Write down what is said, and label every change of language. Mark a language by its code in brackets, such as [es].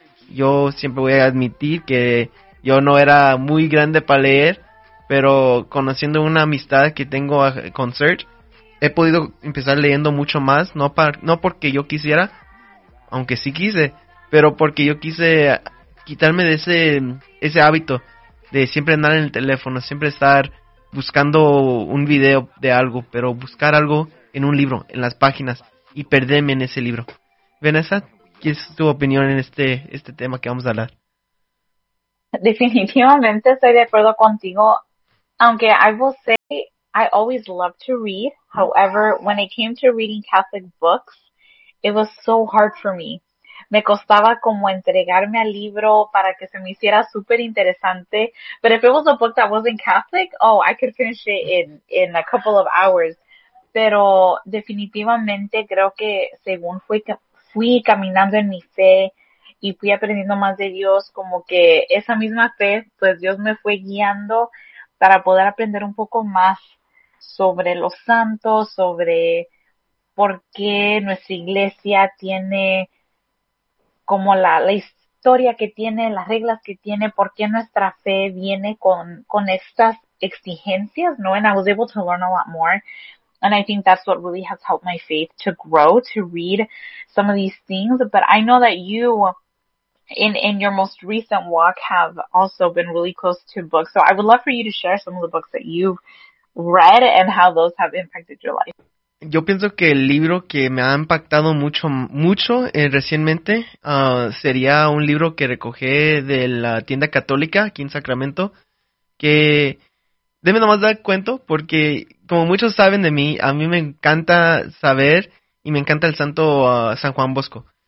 [es] Yo siempre voy a admitir que yo no era muy grande para leer, pero conociendo una amistad que tengo con Serge, he podido empezar leyendo mucho más, no porque yo quisiera, aunque sí quise, pero porque yo quise quitarme de ese hábito de siempre andar en el teléfono, siempre estar buscando un video de algo, pero buscar algo en un libro, en las páginas, y perderme en ese libro. Vanessa, ¿qué es tu opinión en este tema que vamos a hablar? Definitivamente estoy de acuerdo contigo. Aunque [en] I will say I always loved to read. However, when it came to reading Catholic books, it was so hard for me. [es] Me costaba como entregarme al libro para que se me hiciera súper interesante. [en] But if it was a book that wasn't Catholic, oh, I could finish it in a couple of hours. [es] Pero definitivamente creo que según fui caminando en mi fe y fui aprendiendo más de Dios, como que esa misma fe, pues Dios me fue guiando para poder aprender un poco más sobre los santos, sobre por qué nuestra iglesia tiene como la historia que tiene, las reglas que tiene, por qué nuestra fe viene con estas exigencias, ¿no? [en] And I was able to learn a lot more. And I think that's what really has helped my faith to grow, to read some of these things. But I know that you, in your most recent walk, have also been really close to books. So I would love for you to share some of the books that you've read and how those have impacted your life. [es] Yo pienso que el libro que me ha impactado mucho, mucho recientemente sería un libro que recogí de la tienda católica aquí en Sacramento. Que, déjame nomás dar cuento, porque como muchos saben de mí, a mí me encanta saber y me encanta el santo San Juan Bosco.